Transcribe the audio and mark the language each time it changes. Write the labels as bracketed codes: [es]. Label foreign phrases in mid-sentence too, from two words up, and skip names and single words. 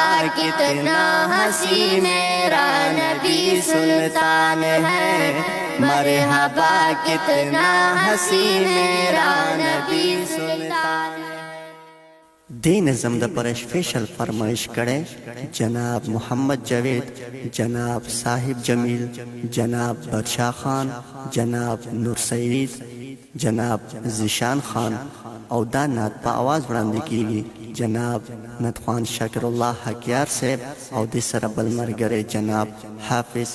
[ur] کتنا حسین میرا نبی سلطان ہے مرحبا کتنا حسین میرا نبی سلطان ہے دے [ps] نظم دا پر اسپیشل فرمائش کرے جناب محمد جاوید جناب صاحب جمیل جناب بادشاہ خان جناب نور سعید جناب ذیشان خان او دا نعت پا آواز وړاندې کیږي جناب نعت خوان شاکر اللہ حقیار صاحب او دې سره بل ملګری جناب حافظ